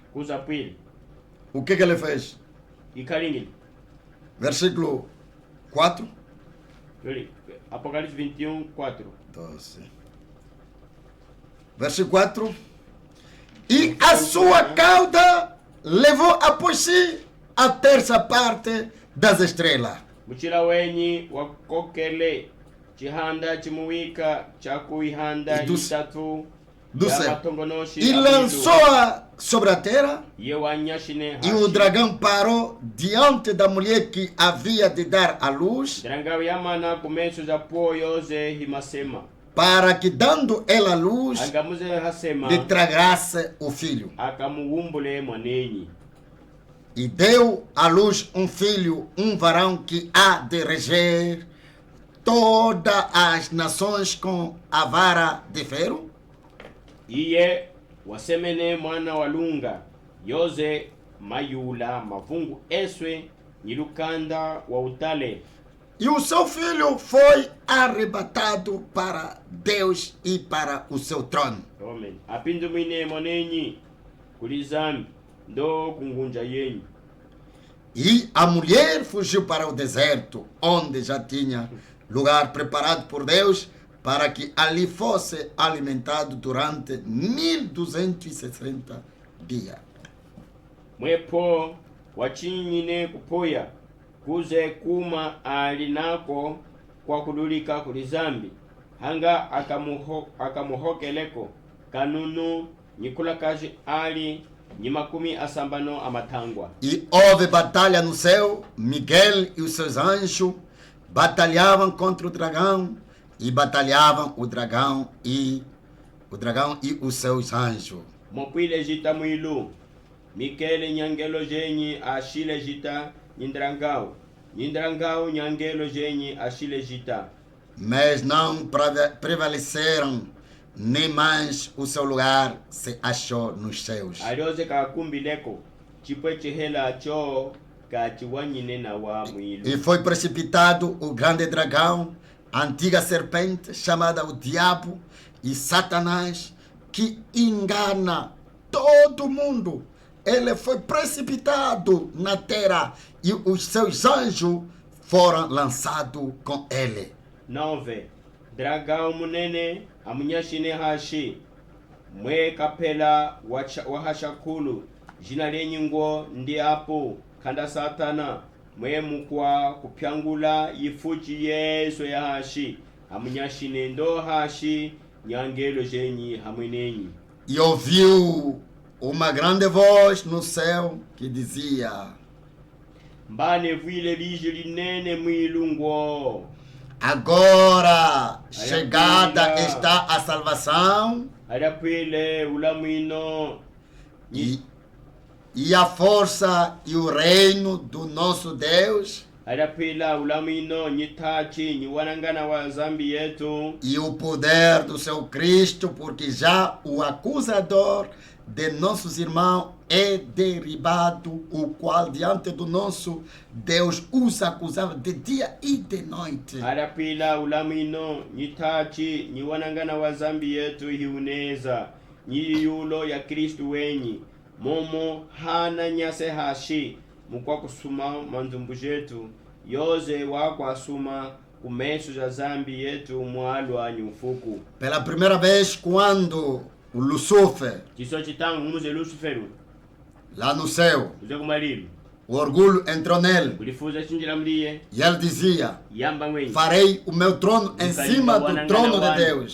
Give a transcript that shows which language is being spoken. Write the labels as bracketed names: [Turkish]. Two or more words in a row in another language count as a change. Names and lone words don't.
[Portuguese] O que ele fez? Versículo 4. Apocalipse 21, 4. 12. Versículo 4. E a sua cauda levou após si a 3ª parte das estrelas. [Chokwe] Muchila wenyi wakokele chihanda chimuwika chakuihanda itatu [Portuguese] e lançou-a sobre a terra, e o dragão parou diante da mulher que havia de dar à luz, para que, dando ela a luz, lhe tragasse o filho. E deu à luz um filho, um varão que há de reger todas as nações com a vara de ferro. [Chokwe] Iye wasemene mwana walunga yoze mayula mavungu eswe nilukanda wa utale. [Portuguese] E o seu filho foi arrebatado para Deus e para o seu trono. [Chokwe] Amen. Apindu mine monenyi kulizami ndo kungunja yenyu. [Portuguese] E a mulher fugiu para o deserto, onde já tinha lugar preparado por Deus, para que ali fosse alimentado durante 1260 dias. [Chokwe] Mwepo wachinyine kupoya kuze kuma alinako kwa kudulika kulizambi hanga akamuhokeleko kanunu nikulakaji ali nimakumi asambano amatangwa. [Portuguese] E houve batalha no céu. Miguel e os seus anjos batalhavam contra o dragão, e batalhavam o dragão e os seus anjos. [Chokwe] Mopile jita muilu Mikele nyangelo jenyi ashile jita nindrangao nyangelo jenyi ashile jita. [Portuguese] Mas não prevaleceram, nem mais o seu lugar se achou nos céus. E foi precipitado o grande dragão, a antiga serpente, chamada o diabo, E Satanás, que engana todo mundo, ele foi precipitado na terra e os seus anjos foram lançados com ele. [Chokwe] 9. Dragão munene amunyashine hashi mwe kapela wahashakulu jina lenyingo ndi apo kanda Satana mwe mukwa kupyangula yifuchi Yesu ya hashi amunyashine ndo hashi nyangelo jenyi hamwenenyi. [Portuguese] E ouviu uma grande voz no céu que dizia: [Chokwe] Mbane vile lije linene mwilungo. [Portuguese] Agora chegada está a salvação e a força e o reino do nosso Deus e o poder do seu Cristo, porque já o acusador de nossos irmãos é derribado, o qual diante do nosso Deus os acusava de dia e de noite. [Chokwe] Arapila ulamino nyitachi nyiwanangana wa zambi yetu hiuneza nyiyulo ya Kristu wenyi momo hana nyase hashi mukwa kusuma manzumbu jetu yoze wako asuma kumesu za zambi yetu mwalo anyufuku. [Portuguese] Pela primeira vez quando o Lúcifer, lá no céu, o orgulho entrou nele. E ele dizia: farei o meu trono em cima do trono de Deus.